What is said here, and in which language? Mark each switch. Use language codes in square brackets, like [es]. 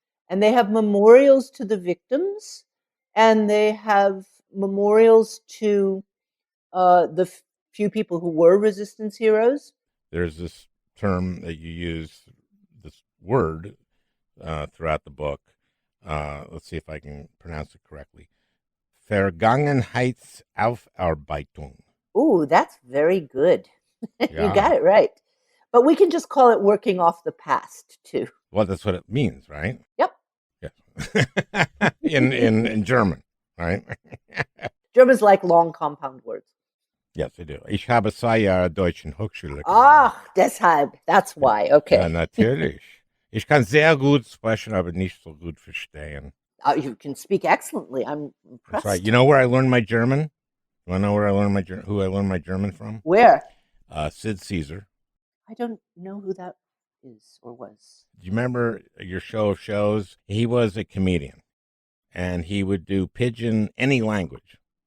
[en] And they have memorials to the victims, and they have memorials to the few people who were resistance heroes. There's this term that you use, this word, throughout the book. Let's see if I can pronounce it correctly. [de] Vergangenheitsaufarbeitung. [en] Ooh, that's very good. You Yeah. got it right. But we can just call it working off the past, too. Well, that's what it means, right? Yep. Yeah. in German, right? Germans like long compound words. Yes, they do. [de] Ich habe 2 Jahre Deutsch in Hochschule. Ach, deshalb. [en] That's why. Okay. [de] Ja, natürlich. Ich kann sehr gut sprechen, aber nicht so gut verstehen. [en] You can speak excellently. I'm impressed. That's right. You know where I learned my German? You want to know where I learned who I learned my German from? Where? Sid Caesar. I don't know who that is or was. Do you remember your show of shows? He was a comedian, and he would do pidgin any language.